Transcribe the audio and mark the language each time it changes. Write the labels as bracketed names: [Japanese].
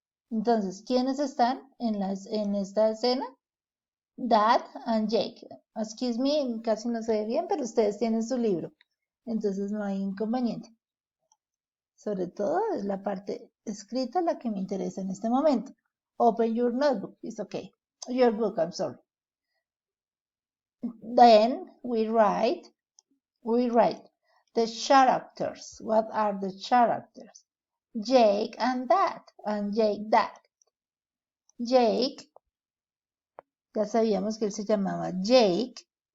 [Spanish] Entonces, ¿quiénes están en esta escena? Dad and Jake. [English] Excuse me, [Spanish] casi no se ve bien, pero ustedes tienen su libro. Entonces no hay inconveniente. Sobre todo es la parte escrita la que me interesa en este momento. [English] Open your notebook. It's okay. Your book, I'm sorry. Then we write the characters. What are the characters? Jake and Dad. And Jake, Dad. [Spanish] Jake, ya sabíamos que él se llamaba Jake.